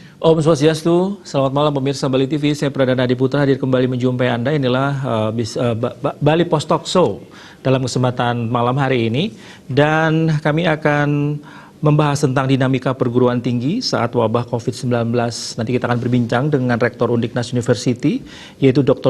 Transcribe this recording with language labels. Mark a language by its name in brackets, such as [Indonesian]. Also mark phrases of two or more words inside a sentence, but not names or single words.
[Balinese] Om Swastiastu, [Indonesian] selamat malam pemirsa Bali TV. Saya Pradana Adiputra hadir kembali menjumpai Anda. Inilah Bali Post Talk Show dalam kesempatan malam hari ini. Dan kami akan membahas tentang dinamika perguruan tinggi saat wabah COVID-19. Nanti kita akan berbincang dengan Rektor Undiknas University, yaitu Dr.